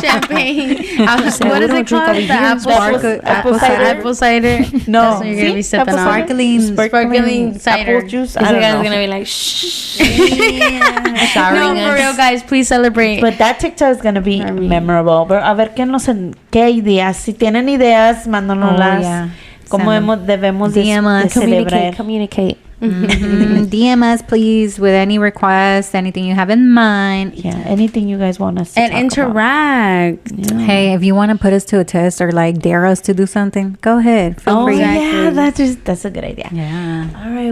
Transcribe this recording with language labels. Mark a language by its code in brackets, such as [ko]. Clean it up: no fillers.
[en] What is it called? The apple cider. No, that's what you're gonna be sipping on. Sparkling cider. Apple juice. I don't know. Gonna be like, shh. No, for real, guys, please celebrate. But that TikTok is gonna be memorable. But [es] a ver qué ideas. Si tienen ideas, mándanoslas. Cómo debemos de celebrar. [en] Communicate. DM us, please, with any requests, anything you have in mind. Yeah, anything you guys want us to and talk interact. Yeah. Hey, if you want to put us to a test or like dare us to do something, go ahead. Feel free. Yeah, that's a good idea. Yeah. All right.